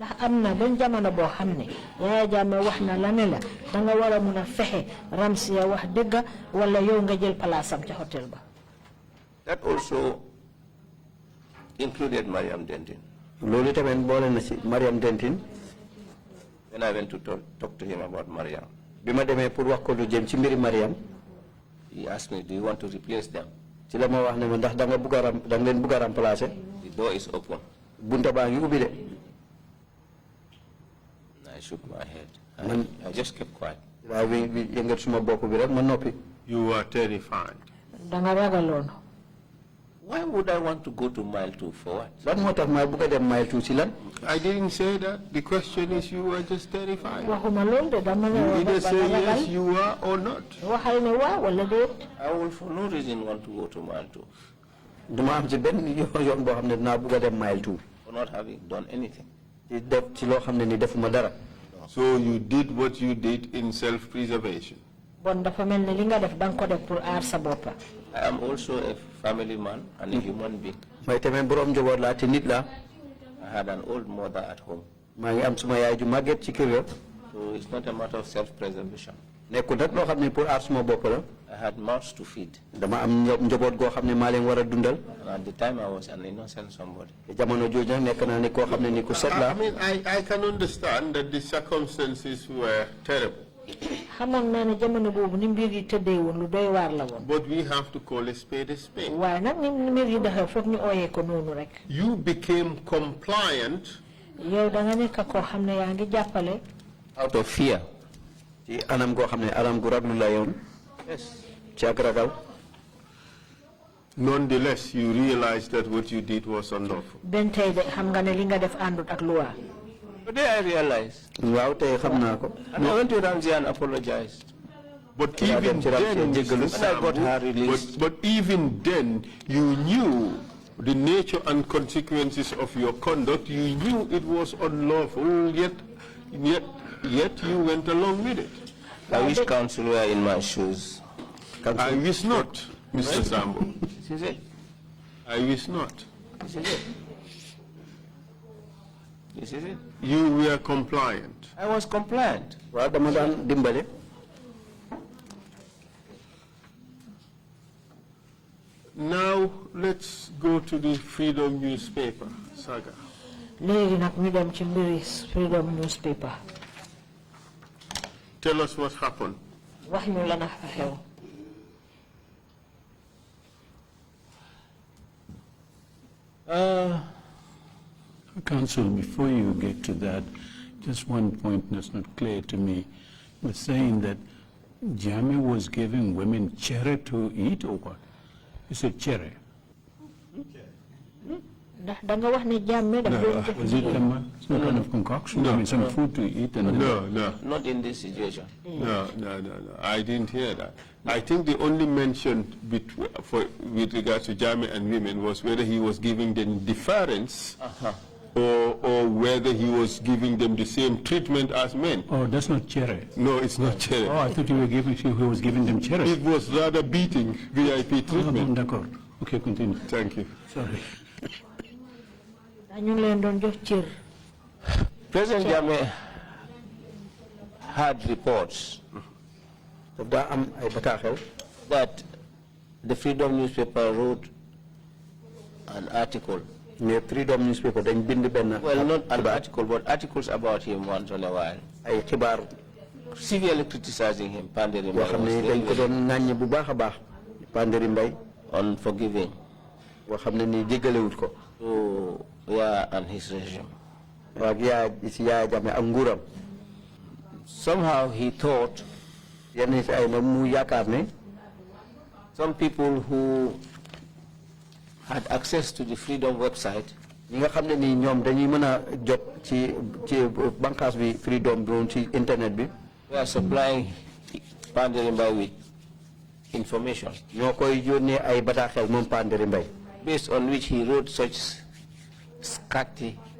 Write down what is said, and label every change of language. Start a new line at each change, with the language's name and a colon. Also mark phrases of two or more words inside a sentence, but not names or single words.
Wolof: ndax am na benn jamono boo xam ne Yaya Jammeh wax na la ne la danga war a mun a fexe Ramsiya wax dëgg wala yow nga jël palaasam ca hôtel ba.
English: That also included Mariam Dentin.
Wolof: loolu tamit boole na ci Mariam Dentin.
English: When I went to talk to him about Mariam,
Wolof: bi ma demee pour wax ko lu jëm ci mbiri Mariam,
English: he asked me, do you want to replace them?
Wolof: ci la ma wax ne ma ndax da nga leen bëgg a remplacer.
English: The door is open.
Wolof: bunta baa ngi ubbi de.
English: I shook my head. I just kept quiet.
Wolof: waaw bi yëngat suma bopp bi rek ma noppi.
English: You were terrified.
Wolof: danga ragaloon.
English: Why would I want to go to mile 2 for what?
Wolof: lan moo tax ma bëgg a dem mile 2 ci lan.
English: I didn't say that. The question is you were just terrified.
Wolof: waxuma lool de dama ne
English: You either say yes you were or not.
Wolof: waxal ne waaw wala déet.
English: I will for no reason want to go to mile 2.
Wolof: duma am ci benn yoon boo xam ne dinaa bëgg a dem mile 2.
English: For not having done anything.
Wolof: ci def ci loo xam ne ni defuma dara.
English: So you did what you did in self-preservation.
Wolof: bon dafa mel ne li nga def danga ko def pour aar sa boppa.
English: I am also a family man and a human being.
Wolof: may tamit borom njaboot laa te nit laa.
English: I had an old mother at home.
Wolof: maa ngi am suma yaay ju màgget ci kër ga.
English: So it's not a matter of self-preservation.
Wolof: nekkul nag loo xam ne pour aar suma bopp la.
English: I had mouths to feed.
Wolof: dama am njaboot goo xam ne maa leen war a dundal.
English: And at the time I was an innocent somebody.
Wolof: jamono jooju nag nekk naa ni koo xam ne ni ku set la.
English: I mean, I can understand that the circumstances were terrible.
Wolof: xamoon naa ne jamono boobu ni mbir yi tëddee woon lu doy waar la woon.
English: But we have to call a spade a spade.
Wolof: waaye nag ni mbir yi daxee foog ñu ooyee ko noonu rek.
English: You became compliant.
Wolof: yow da nga nekk koo xam ne yaa ngi jàppale.
English: Out of fear.
Wolof: ci anam goo xam ne anam gu raglu la yoon.
English: Yes.
Wolof: ci ak ragal.
English: Nonetheless, you realized that what you did was unlawful.
Wolof: benn tey de xam nga ne li nga def àndut ak luwa.
English: Today I realized.
Wolof: waaw tey xam naa ko.
English: And I went to Ramsey and apologized. But even then, when I got her released. but even then, you knew the nature and consequences of your conduct. You knew it was unlawful, yet you went along with it. I wish counsel were in my shoes. I wish not, Mr. Sambou. This is it. I wish not. This is it. This is it. You were compliant. I was compliant.
Wolof: waaw dama daan dimbale.
English: Now let's go to the Freedom newspaper saga.
Wolof: léegi nag ñu dem ci mbiri Freedom newspaper.
English: Tell us what happened.
Wolof: wax ñu la na fa xew.
English: Counsel, before you get to that, just one point that's not clear to me. You're saying that Jammeh was giving women cherry to eat or what? You said cherry.
Wolof: ndax da nga wax ne Jammeh daf doon def.
English: Was it some kind of concoction? I mean, some food to eat and No. Not in this situation. No. I didn't hear that. I think the only mention with regards to Jammeh and women was whether he was giving them deference or whether he was giving them the same treatment as men. Oh, that's not cherry. No, it's not cherry. Oh, I thought you were he was giving them cherry. It was rather beating VIP treatment. D'accord. Okay, continue. Thank you. Sorry.
Wolof: dañu leen doon jox cër.
English: President Jammeh had reports that the Freedom newspaper wrote an article.
Wolof: The Freedom newspaper dañ bind benn.
English: Well, not an article, but articles about him once in a while.
Wolof: ay xibaar.
English: Severely criticizing him, Panderi
Wolof: yoo xam ne dañ ko doon ŋàññi bu baax a baax. Panderi Mbaye.
English: Unforgiving.
Wolof: boo xam ne ni jéggalewut ko.
English: So yeah, and his regime. Somehow he thought some people who had access to the Freedom website were supplying Panderimbai with information based on which he wrote such sketching.